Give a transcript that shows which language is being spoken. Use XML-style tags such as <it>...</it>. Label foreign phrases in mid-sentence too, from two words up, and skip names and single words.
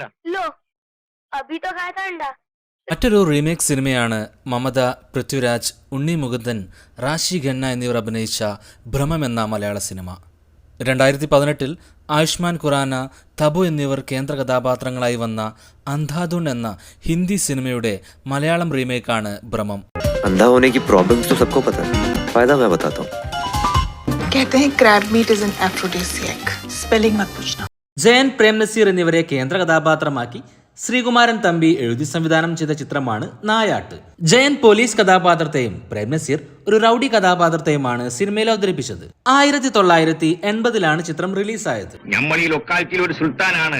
<hi>लो, अभी तो खाया था अंडा.</hi> <ml>മറ്റൊരു റീമേക്ക് സിനിമയാണ് മമത, പൃഥ്വിരാജ്, ഉണ്ണി മുകുന്ദൻ, റാഷി ഖന്ന എന്നിവർ അഭിനയിച്ച ഭ്രമം എന്ന മലയാള സിനിമ. 2018 ആയുഷ്മാൻ ഖുറാന, തബു എന്നിവർ കേന്ദ്ര കഥാപാത്രങ്ങളായി വന്ന അന്ധാധുൻ എന്ന ഹിന്ദി സിനിമയുടെ മലയാളം റീമേക്കാണ് ഭ്രമം.</ml> <hi>अंधा होने की प्रॉब्लम्स तो सबको पता है, फायदा मैं बताता हूँ. कहते हैं</hi> <en>crab meat is an aphrodisiac.</en> <hi>स्पेलिंग मत पूछना.</hi> <ml>ജയൻ, പ്രേം നസീർ എന്നിവരെ കേന്ദ്ര കഥാപാത്രമാക്കി ശ്രീകുമാരൻ തമ്പി എഴുതി സംവിധാനം ചെയ്ത ചിത്രമാണ് നായാട്ട്. ജയൻ പോലീസ് കഥാപാത്രത്തെയും പ്രേം നസീർ ഒരു റൌഡി കഥാപാത്രത്തെയുമാണ് സിനിമയിൽ അവതരിപ്പിച്ചത്. 1980 ചിത്രം റിലീസായത്. നമ്മൾ ഈ ലൊക്കാലിറ്റിയിൽ ഒരു സുൽത്താനാണ്.</ml>